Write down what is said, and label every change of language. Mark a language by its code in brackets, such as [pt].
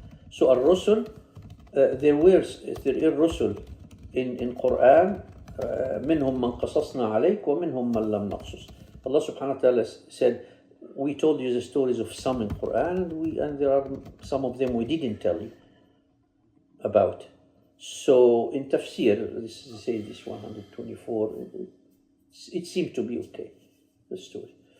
[en] So a Rasul, there are Rasul in Quran. [ar] منهم من قصصنا عليك ومنهم من لم نقصص. [en] Allah subhanahu wa ta'ala said, we told you the stories of some in Quran, and there are some of them we didn't tell you about. So in tafsir, this 124, it seemed to be okay, the story.